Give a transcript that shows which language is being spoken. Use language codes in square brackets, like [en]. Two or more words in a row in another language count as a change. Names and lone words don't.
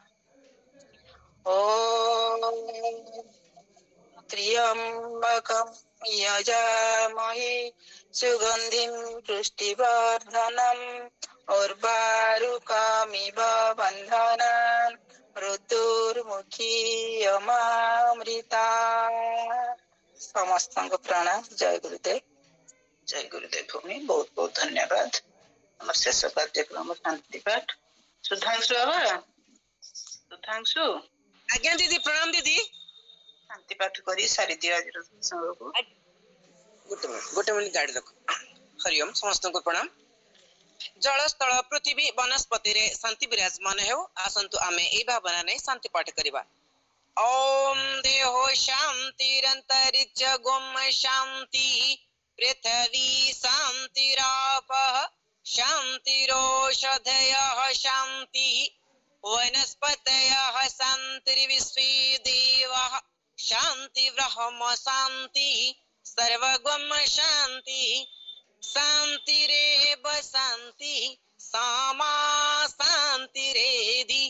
[sa] ॐ त्र्यम्बकं यजामहे सुगन्धिं पुष्टिवर्धनम् उर्वारुकमिव बन्धनान् ऋतुर्मुखीयमामृतात्। [or] ସମସ୍ତଙ୍କୁ ପ୍ରଣାମ। ଜୟ ଗୁରୁଦେବ। ଜୟ ଗୁରୁଦେବ ଭଉଣୀ ବହୁତ ବହୁତ ଧନ୍ୟବାଦ। ଆମର ଶେଷ କାର୍ଯ୍ୟକ୍ରମ ଶାନ୍ତି ପାଠ। ସୁଧାଂଶୁ ବାବା ସୁଧାଂଶୁ ଆଜ୍ଞା ଦିଦି ପ୍ରଣାମ ଦିଦି। ଶାନ୍ତି ପାଠ କରି ସାରିଦିଅ ଆଜିର ସତ୍ସଙ୍ଗକୁ। ଗୋଟେ ମିନିଟ ଗାଡି ରଖ। ହରିଓମ ସମସ୍ତଙ୍କୁ ପ୍ରଣାମ। ଜଳ ସ୍ଥଳ ପୃଥିବୀ ବନସ୍ପତିରେ ଶାନ୍ତି ବିରାଜମାନ ହେଉ। ଆସନ୍ତୁ ଆମେ ଏହି ଭାବନା ନେଇ ଶାନ୍ତି ପାଠ କରିବା। [sa] ओम देहो शांतिरंतरिक्ष गुम शांति पृथ्वी शांतिरापः शांतिरोषधयः शांति वनस्पतयः शांतिर्विश्वे देवाः शांति ब्रह्म शांति सर्वगम शांति शांतिरेव शांति सामा शांतिरेधि।